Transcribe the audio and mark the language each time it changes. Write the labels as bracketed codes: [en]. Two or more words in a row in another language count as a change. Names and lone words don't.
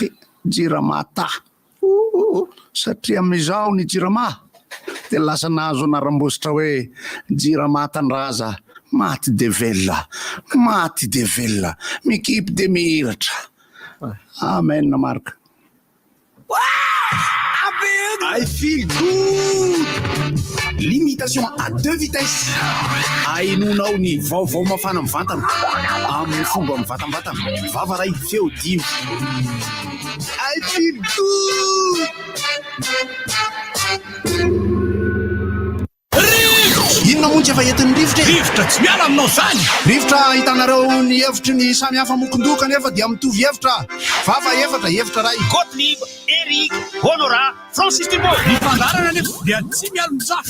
[mg] Jirama ta satria amizao ny Jirama de lasa nahazo anaram-bositra hoe Jirama Tandraza maty de velona mikipy de mihiratra. Amen marka. [en] I feel good. [fr] Limitation à 2 vitesses. [mg] Ainonao ny vaovao mafana mivantana amin'ny fomba mivatambatana vava ray feo dimy. [en] I feel good. [mg] Inona moa tsy efa entin'ny rivotra tsy miala aminao zany. Rivotra hitanareo ny hevitry ny samy hafa mokondoka nefa dia mitovy hevitra. Vava hevitra ray. Gottlieb, Eric, Honora, Francis Thibault. Ny fandarana nefa dia tsy miala mizafa.